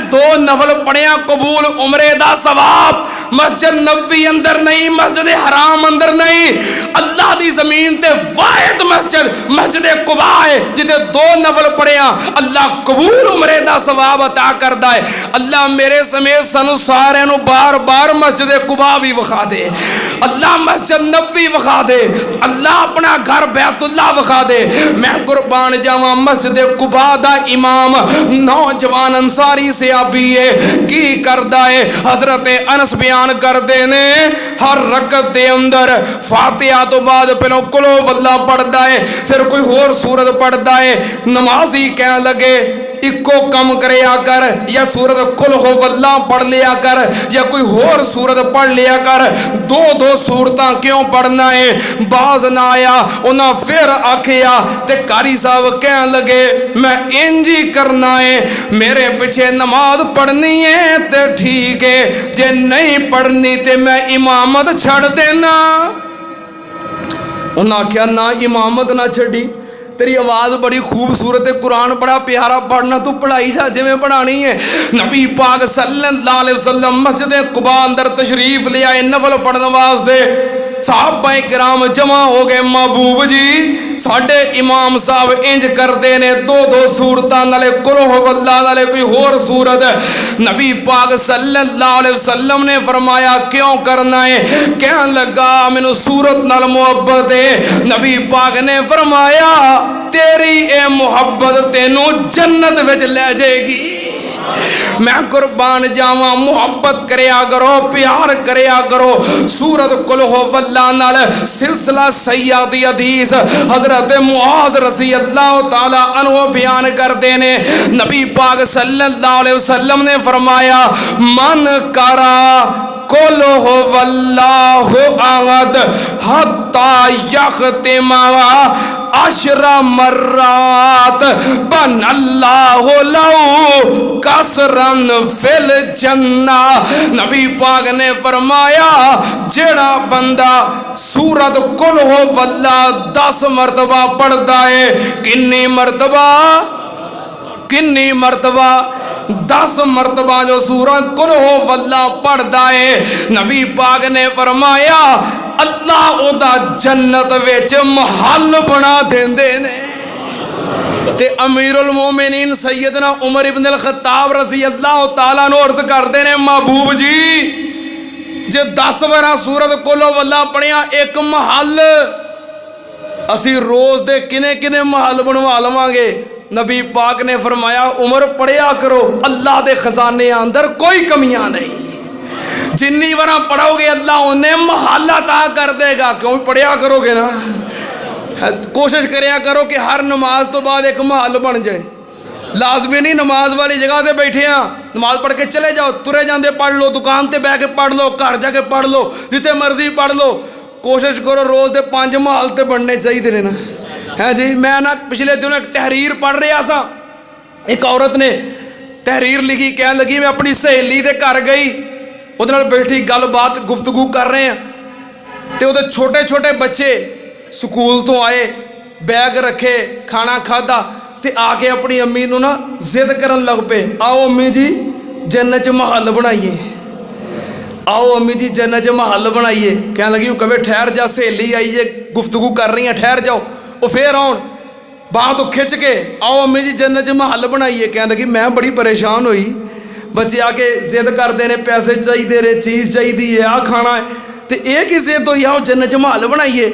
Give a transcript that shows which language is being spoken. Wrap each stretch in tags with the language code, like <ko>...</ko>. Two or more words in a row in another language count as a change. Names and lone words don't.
<pa>ਦੋ ਨਫ਼ਲ ਪੜ੍ਹਿਆ ਕਬੂਲ ਉਮਰੇ ਦਾ ਸਵਾਬ ਮਸਜਿਦ ਨਬਵੀ ਅੰਦਰ ਨਹੀਂ, ਮਸਜਿਦ ਹਰਾਮ ਅੰਦਰ ਨਹੀਂ, ਅੱਲਾਹ ਦੀ ਜ਼ਮੀਨ ਤੇ ਵਾਹਿਦ ਮਸਜਿਦ ਕੁਬਾ ਹੈ ਜਿੱਥੇ ਦੋ ਨਫ਼ਲ ਪੜ੍ਹਿਆ ਅੱਲਾਹ ਕਬੂਲ ਉਮਰੇ ਦਾ ਸਵਾਬ ਅਤਾ ਕਰਤਾ ਹੈ। ਅੱਲਾਹ ਮੇਰੇ ਸਮੇਤ ਸਾਨੂੰ ਸਾਰੇ ਨੂੰ ਬਾਰ ਬਾਰ ਮਸਜਿਦ ਕੁਬਾ ਭੀ ਵਿਖਾ ਦੇ, ਅੱਲਾਹ ਮਸਜਿਦ ਨਬਵੀ ਵਿਖਾ ਦੇ, ਅੱਲਾਹ ਅਪਣਾ ਘਰ ਬੈਤੁੱਲਾਹ ਵਿਖਾ ਦੇ। ਮੈਂ ਕੁਰਬਾਨ ਜਾਵਾਂ ਮਸਜਿਦ ਕੁਬਾ ਦਾ ਇਮਾਮ ਨੌਜਵਾਨ ਅੰਸਾਰੀ ਸੇ ਆਬੀ ਹੈ ਕੀ ਕਰਦਾ ਹੈ। ਹਜ਼ਰਤ ਅਨਸ ਬਯਾਨ ਕਰਤੇ ਨੇ ਹਰ ਰਕਤ ਦੇ ਅੰਦਰ ਫ਼ਾਤਿਹਾ ਤੋਂ ਬਾਅਦ ਪਹਿਲੋਂ ਕੁਲੋ ਵੱਲਾ ਪੜ੍ਹਦਾ ਹੈ, ਫਿਰ ਕੋਈ ਹੋਰ ਸੂਰਤ ਪੜ੍ਹਦਾ ਹੈ। ਨਮਾਜ਼ੀ ਕਹਿਣ ਲੱਗੇ ਇੱਕੋ ਕੰਮ ਕਰਿਆ ਕਰ, ਯਾ ਸੂਰਤ ਕੁਲ ਹੋ ਵੱਲਾ ਪੜ੍ਹ ਲਿਆ ਕਰ ਯਾ ਕੋਈ ਹੋਰ ਸੂਰਤ ਪੜ੍ਹ ਲਿਆ ਕਰ, ਦੋ ਦੋ ਸੂਰਤਾਂ ਕਿਉਂ ਪੜ੍ਹਨਾ ਹੈ? ਬਾਜ਼ ਨਾ ਆਇਆ ਉਨ੍ਹੇ ਫਿਰ ਆਖਿਆ ਤੇ ਕਾਰੀ ਸਾਹਬ ਕਹਿਣ ਲੱਗੇ ਮੈਂ ਇੰਜ ਹੀ ਕਰਨਾ ਹੈ, ਮੇਰੇ ਪਿੱਛੇ ਨਮਾਜ਼ ਪੜ੍ਹਨੀ ਹੈ ਤੇ ਠੀਕ ਹੈ, ਜੇ ਨਹੀਂ ਪੜ੍ਹਨੀ ਤੇ ਮੈਂ ਇਮਾਮਤ ਛੱਡ ਦੇਣਾ। ਉਨ੍ਹੇ ਆਖਿਆ ਨਾ ਇਮਾਮਤ ਨਾ ਛੱਡੀ, ਤੇਰੀ ਆਵਾਜ਼ ਬੜੀ ਖ਼ੂਬਸੂਰਤ ਹੈ, ਕੁਰਾਨ ਬੜਾ ਪਿਆਰਾ ਪੜ੍ਹਨਾ, ਤੂੰ ਪੜ੍ਹਾਈ ਜਾ ਜਿਵੇਂ ਪੜ੍ਹਾਣੀ ਹੈ। ਨਬੀ ਪਾਕ</pa> <ar>صلى الله عليه وسلم</ar> <pa>ਮਸਜਿਦ ਕੁਬਾ ਅੰਦਰ ਤਸ਼ਰੀਫ਼ ਲੈ ਆਏ ਨਫ਼ਲ ਪੜ੍ਹਨੇ ਵਾਸਤੇ। ਸਹਾਬਾਏ ਕਿਰਾਮ ਜਮ੍ਹਾ ਹੋ ਗਏ, ਮਹਿਬੂਬ ਜੀ ਸਾਡੇ ਇਮਾਮ ਸਾਹਬ ਇੰਜ ਕਰਤੇ ਨੇ ਦੋ ਦੋ ਸੂਰਤਾਂ ਨਾਲੇ ਕੁਲ ਹੁਵੱਲਾਹ ਨਾਲੇ ਕੋਈ ਹੋਰ ਸੂਰਤ। ਨਬੀ ਪਾਕ</pa> <ar>صلى الله عليه وسلم</ar> <pa>ਨੇ ਫ਼ਰਮਾਇਆ ਕਿਉਂ ਕਰਨਾ ਹੈ? ਕਹਿਣ ਲੱਗਾ ਮੈਨੂੰ ਸੂਰਤ ਨਾਲ ਮੁਹੱਬਤ ਹੈ। ਨਬੀ ਪਾਕ ਨੇ ਫ਼ਰਮਾਇਆ ਤੇਰੀ ਏ ਮੁਹੱਬਤ ਤੈਨੂੰ ਜੰਨਤ ਵਿੱਚ ਲੈ ਜਾਏਗੀ। ਮੈਂ ਕੁਰਬਾਨ ਜਾਵਾਂ ਮੁਹੱਬਤ ਕਰਿਆ ਕਰੋ, ਪਿਆਰ ਕਰਿਆ ਕਰੋ। ਸੂਰਤ ਕੁਲ ਹੁਵੱਲਾਹ ਨਾਲ ਸਿਲਸਿਲਾ ਸੱਯਦੀ ਹਦੀਸ ਹਜ਼ਰਤ ਮੁਆਜ਼</pa> <ar>رضي الله تعالى عنه</ar> <pa>ਬਯਾਨ ਕਰਤੇ ਨੇ ਨਬੀ ਪਾਕ</pa> <ar>صلى الله عليه وسلم</ar> <pa>ਨੇ ਫ਼ਰਮਾਇਆ</pa> <ar>من قرأ قل هو الله أحد حتى يختمها عشر مرات بنى الله له قصرا في الجنة.</ar> <pa>ਨਬੀ ਪਾਕ ਨੇ ਫ਼ਰਮਾਇਆ ਜਿਹੜਾ ਬੰਦਾ ਸੂਰਤ ਕੁਲ ਹੁਵੱਲਾਹ 10 ਮਰਤਬਾ ਪੜ੍ਹਤਾ ਹੈ, ਕਿੰਨੀ ਮਰਤਬਾ 10 ਮਰਤਬਾ ਜੋ ਸੂਰਤ ਕੁਲ ਹੁਵੱਲਾਹ ਪੜ੍ਹਤਾ ਹੈ, ਨਬੀ ਪਾਕ ਨੇ ਫ਼ਰਮਾਇਆ ਅੱਲਾਹ ਓਹਦਾ ਜੰਨਤ ਵਿੱਚ ਮਹਿਲ ਬਣਾ ਦੇਂਦੇ ਨੇ। ਤੇ ਅਮੀਰੁਲ ਮੋਮਿਨੀਨ ਸੱਯਦਨਾ ਉਮਰ ਇਬਨ ਅਲ ਖ਼ੱਤਾਬ</pa> <ar>رضي الله تعالى عنه</ar> <pa>ਅਰਜ਼ ਕਰਤੇ ਨੇ ਮਹਿਬੂਬ ਜੀ ਜੇ 10 ਬਾਰ ਸੂਰਤ ਕੁਲ ਹੁਵੱਲਾਹ ਪੜ੍ਹਿਆ ਇੱਕ ਮਹਿਲ ਅਸੀਂ ਰੋਜ਼ ਦੇ ਕਿੰਨੇ ਕਿੰਨੇ ਮਹਿਲ ਬਣਵਾ ਲਵਾਂਗੇ। ਨਬੀ ਪਾਕ ਨੇ ਫ਼ਰਮਾਇਆ ਉਮਰ ਪੜ੍ਹਿਆ ਕਰੋ, ਅੱਲਾਹ ਦੇ ਖ਼ਜ਼ਾਨੇ ਅੰਦਰ ਕੋਈ ਕਮੀਆਂ ਨਹੀਂ, ਜਿੰਨੀ ਬਾਰ ਪੜ੍ਹੋਗੇ ਅੱਲਾਹ ਉਨ੍ਹੇ ਮਹਿਲ ਅਤਾ ਕਰ ਦੇਗਾ। ਕਿਉਂ ਪੜ੍ਹਿਆ ਕਰੋਗੇ ਨਾ, ਕੋਸ਼ਿਸ਼ ਕਰਿਆ ਕਰੋ ਕਿ ਹਰ ਨਮਾਜ਼ ਤੋਂ ਬਾਅਦ ਇੱਕ ਮਹਿਲ ਬਣ ਜਾਏ। ਲਾਜ਼ਮੀ ਨਹੀਂ ਨਮਾਜ਼ ਵਾਲੀ ਜਗ੍ਹਾ ਸੇ ਬੈਠੇ ਹਾਂ ਨਮਾਜ਼ ਪੜ੍ਹ ਕੇ ਚਲੇ ਜਾਓ, ਤੁਰੇ ਜਾਤੇ ਪੜ੍ਹ ਲੋ, ਦੁਕਾਨ ਤੇ ਬਹਿ ਕੇ ਪੜ੍ਹ ਲੋ, ਘਰ ਜਾ ਕੇ ਪੜ੍ਹ ਲੋ, ਜਿੱਥੇ ਮਰਜ਼ੀ ਪੜ੍ਹ ਲੋ।</pa> <ur>کوشش کرو روز کے 5 محل تو بننے چاہیے نا ہے جی.</ur> <pa>ਮੈਂ ਨਾ ਪਿਛਲੇ ਦਿਨੋਂ ਇੱਕ ਤਹਿਰੀਰ ਪੜ੍ਹ ਰਿਹਾ ਸਾਂ, ਇੱਕ ਔਰਤ ਨੇ ਤਹਿਰੀਰ ਲਿਖੀ, ਕਹਿ ਲੱਗੀ ਮੈਂ ਅਪਣੀ ਸਹੇਲੀ ਕੇ ਘਰ ਗਈ, ਉਹਦੇ ਨਾਲ ਬੈਠੀ ਗੱਲਬਾਤ ਗੁਫ਼ਤਗੂ ਕਰ ਰਹੇ ਹੈਂ, ਤੋ ਉਹਦੇ ਛੋਟੇ ਛੋਟੇ ਬੱਚੇ ਸਕੂਲ ਤੋਂ ਆਏ, ਬੈਗ ਰੱਖੇ, ਖਾਣਾ ਖਾਧਾ, ਤੋ ਆ ਕੇ ਅਪਣੀ ਅੰਮੀ ਨੂੰ ਨਾ ਜ਼ਿਦ ਕਰਨ ਲੱਗ ਪਏ, ਆਓ ਅੰਮੀ ਜੀ ਜੰਨਤ ’ਚ ਮਹਿਲ ਬਣਾਈਏ, ਆਓ ਅੰਮੀ ਜੀ ਜੰਨਤ ’ਚ ਮਹਿਲ ਬਣਾਈਏ। ਕਹਿ ਲੱਗੀ ਕਵੇ ਠਹਿਰ ਜਾ, ਸਹੇਲੀ ਆਈ ਹੈ, ਗੁਫ਼ਤਗੂ ਕਰ ਰਹੀ ਹੈ, ਠਹਿਰ ਜਾਓ। ਵੋ ਫਿਰ ਆਉਣ ਬਾਂਹ ਤੋਂ ਖਿੱਚ ਕੇ, ਆਓ ਅੰਮੀ ਜੀ ਜੰਨਤ ’ਚ ਮਹਿਲ ਬਣਾਈਏ। ਕਹਿ ਲੱਗੀ ਮੈਂ ਬੜੀ ਪਰੇਸ਼ਾਨ ਹੋਈ, ਬੱਚੇ ਆ ਕੇ ਜ਼ਿਦ ਕਰਤੇ ਹੈਂ, ਪੈਸੇ ਚਾਹੀਦੇ ਨੇ, ਚੀਜ਼ ਚਾਹੀਦੀ ਹੈ, ਆ ਖਾਣਾ ਹੈ, ਤੋ ਏ ਕੀ ਜ਼ਿਦ ਹੋਈ ਆਓ ਜੰਨਤ ’ਚ ਮਹਿਲ ਬਣਾਈਏ।</pa>